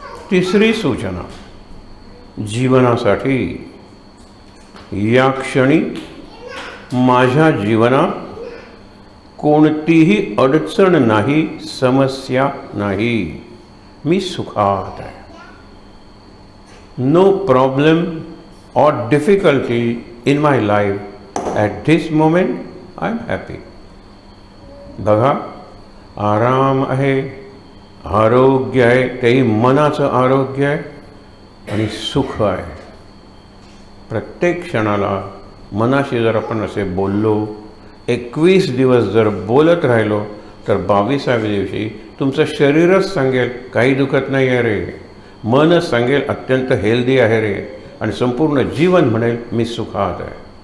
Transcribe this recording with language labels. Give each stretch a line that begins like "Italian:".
Marathi: तिसरी सूचना जीवनासाठी. या क्षणी माझ्या जीवनात कोणतीही अडचण नाही, समस्या नाही. मी सुखात आहे.
English: No problem or difficulty in my life at this moment I am happy.
Marathi: बघा, आराम आहे, आरोग्य आहे, तेही मनाचं आरोग्य आहे, आणि सुख आहे. प्रत्येक क्षणाला मनाशी जर आपण असे बोललो, 21 दिवस जर बोलत राहिलो, तर 22व्या दिवशी तुमचं शरीरच सांगेल काही दुखत नाही आहे रे, मनच सांगेल अत्यंत हेल्दी आहे रे, आणि संपूर्ण जीवन म्हणेल मी सुखात आहे.